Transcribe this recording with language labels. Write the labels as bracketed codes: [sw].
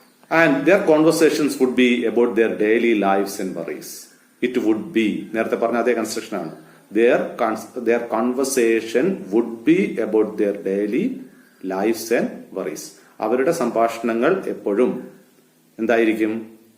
[en] And their conversations would be about their daily lives and worries. It would be, [ml] നേരത്തെ പറഞ്ഞ അതേ construction ആണ്. [en] Their conversation would be about their daily lives and worries. [ml] അവരുടെ സംഭാഷണങ്ങൾ എപ്പോഴും എന്തായിരിക്കും?